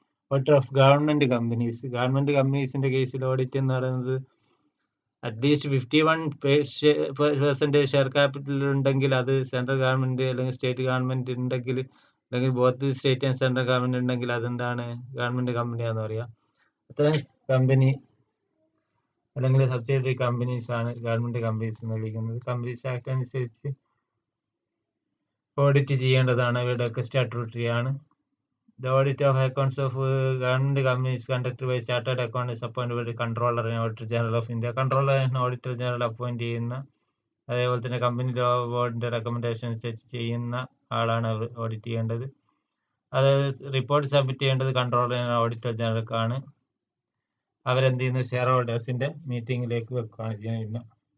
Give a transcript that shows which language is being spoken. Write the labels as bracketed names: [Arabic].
[Malayalam] Audit of government കമ്പനീസിന്റെ കേസിൽ audit എന്ന് പറയുന്നത് അറ്റ്ലീസ്റ്റ് 51% ഷെയർ ക്യാപിറ്റൽ ഉണ്ടെങ്കിൽ അത് സെൻട്രൽ ഗവൺമെന്റ് അല്ലെങ്കിൽ സ്റ്റേറ്റ് ഗവൺമെന്റ് ഉണ്ടെങ്കിൽ, അല്ലെങ്കിൽ both state and central government ഉണ്ടെങ്കിൽ അതെന്താണ്, ഗവൺമെന്റ് കമ്പനിയാന്ന് പറയാം. അത്തരം കമ്പനി അല്ലെങ്കിൽ സബ്സിഡിയറി കമ്പനീസ് ആണ് ഗവൺമെന്റ് കമ്പനീസ് എന്ന് വിളിക്കുന്നത്. കമ്പനീസ് ആക്ട് അനുസരിച്ച് ഓഡിറ്റ് ചെയ്യേണ്ടതാണ്. ഇവരുടെയൊക്കെ സ്റ്റാറ്റ്യൂട്ടറി ആണ്. [English] The audit of accounts of government companies conducted by chartered accountants appointed by the Controller and Auditor General of India. [Malayalam] Controller and Auditor General appoint ചെയ്യുന്ന, അതേപോലെ തന്നെ company law ബോർഡിന്റെ recommendation അനുസരിച്ച് ചെയ്യുന്ന ആളാണ് ഓഡിറ്റ് ചെയ്യേണ്ടത്. അത് റിപ്പോർട്ട് സബ്മിറ്റ് ചെയ്യേണ്ടത് കൺട്രോളർ ആൻഡ് ഓഡിറ്റർ ജനറൽക്കാണ്. അവരെന്ത് ചെയ്യുന്നു, ഷെയർ ഹോൾഡേഴ്സിന്റെ മീറ്റിംഗിലേക്ക് വെക്കുകയാണ് ചെയ്യുന്നത്.